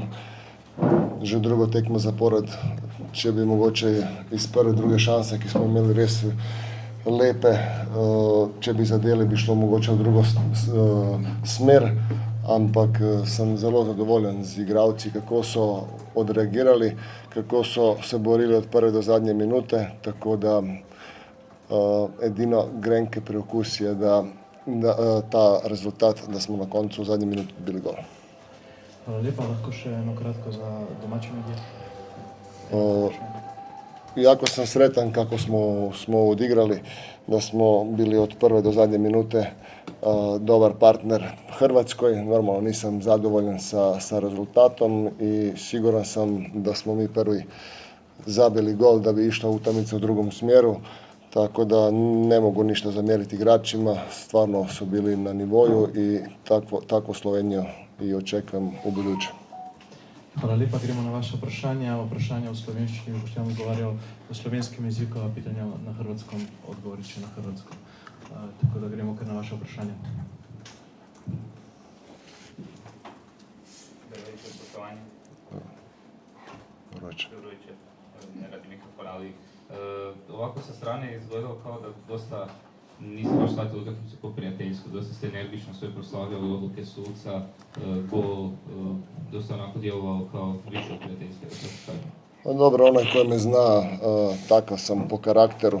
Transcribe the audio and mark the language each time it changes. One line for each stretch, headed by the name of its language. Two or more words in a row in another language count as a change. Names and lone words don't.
Slovenian: Že drugo tekmo zapored, če bi mogoče iz prve, druge šanse, ki smo imeli res lepe, če bi zadeli, bi šlo mogoče v drugo smer, ampak sem zelo zadovoljen z igralci, kako so odreagirali, kako so se borili od prve do zadnje minute, tako da edino grenki priokus je, da ta rezultat, da smo na koncu v zadnji minuti bili gol. Hvala lepa, lahko še eno kratko za domače medije.
Croatian: Jako sam sretan kako smo odigrali, da smo bili od prve do zadnje minute dobar partner Hrvatskoj. Normalno nisam zadovoljan sa rezultatom i siguran sam da smo mi prvi zabili gol da bi išla utakmica u drugom smjeru. Tako da ne mogu ništa zamjeriti igračima, stvarno su bili na nivoju i takvu Sloveniju i očekujem u buduće.
Slovenian: Hvala lepa, gremo na vaše vprašanje. Vprašanje v slovenščini, Boštjan odgovarjal v slovenskem jeziku,
Croatian: a pitanja na hrvatskom
Slovenian: odgovori še na hrvatskom. Tako da gremo kar na vaše vprašanje. Dobro večer, spoštovani. Dobro večer, ne radi nekaj ponavljati.
Croatian: Ovako sa strane je izgledalo kao da dosta niste baš shvatili utakmicu po prijateljsku, dosta ste energično sve proslavljali odluke suca, gol, dosta onako djelovalo kao više od prijateljske. Dobro, onaj koji me zna, takav sam po karakteru.